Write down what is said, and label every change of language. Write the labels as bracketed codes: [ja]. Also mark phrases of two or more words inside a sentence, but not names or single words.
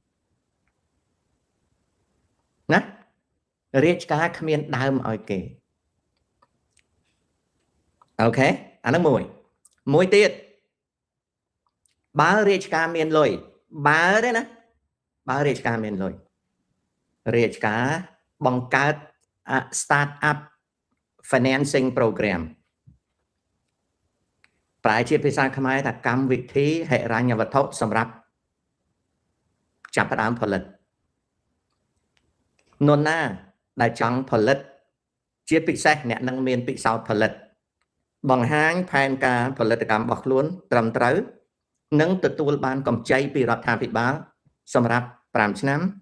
[km] ណារាជការគ្មានដើមឲ្យគេអូខេអាហ្នឹងមួយទៀតបើរាជការមានលុយបើទេណាបើរាជការមានលុយរាជការបង្កើត [en] start up financing program [km] ប្រែជាភាសាខ្មែរថាកម្មវិធីហិរញ្ញវត្ថុសម្រាប់ចាប់ផ្ដើមផលិតនរណាដែលចង់ផលិតជាពិសេសអ្នកនឹងមានពិសោធន៍ផលិតបង្ហាញផែនការផលិតកម្មរបស់ខ្លួនត្រឹមត្រូវនិងទទួលបានកម្ចីពីរដ្ឋាភិបាលសម្រាប់5ឆ្នាំ